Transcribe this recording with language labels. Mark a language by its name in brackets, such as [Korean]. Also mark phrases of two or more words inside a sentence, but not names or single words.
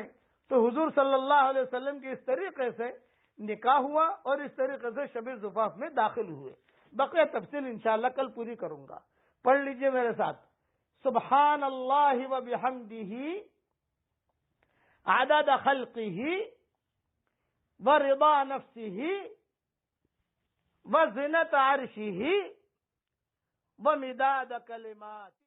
[Urdu] تو حضور صلی اللہ علیہ وسلم کی اس طریقے سے نکاح ہوا اور اس طریقے سے شب زفاف میں داخل ہوئے۔ بقیہ تفصیل انشاءاللہ کل پوری کروں گا۔ پڑھ لیجئے میرے ساتھ، [Arabic] سبحان اللہ و بحمدہ عدد خلقہ و رضا نفسہ و زنت عرشہ و مداد کلمات۔